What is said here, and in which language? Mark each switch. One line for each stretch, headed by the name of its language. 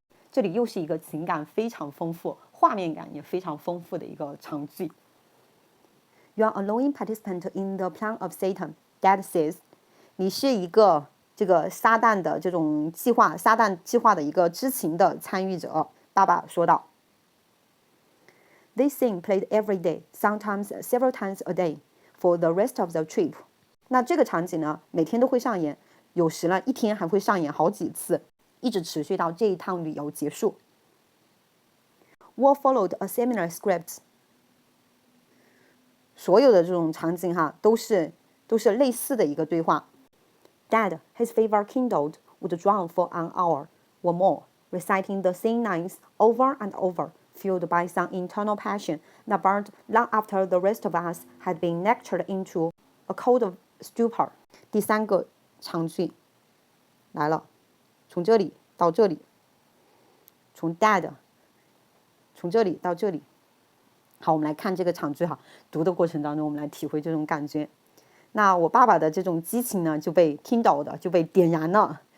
Chinese: 这里又是一个情感非常丰富、画面感也非常丰富的一个长句。
English: You are a knowing participant in the plan of Satan. Dad says，
Chinese: 你是一个这个撒旦的这种计划，撒旦计划的一个知情的参与者。爸爸说道。
English: This scene played every day, sometimes several times a day, for the rest of the trip。
Chinese: 那这个场景呢，每天都会上演，有时呢一天还会上演好几次，一直持续到这一趟旅游结束。
English: What followed a similar script？
Chinese: 所有的这种场景哈，都是类似的一个对话。
English: Dad, his fever kindled, would drown for an hour or more, reciting the same lines over and over, fueled by some internal passion that burned long after the rest of us had been lectured into a cold stupor。
Chinese: 第三个场景来了，从这里到这里，从 Dad， 从这里到这里。好，我们来看这个场景哈，读的过程当中，我们来体会这种感觉。那我爸爸的这种激情呢，就被 kindled 的，就被点燃了。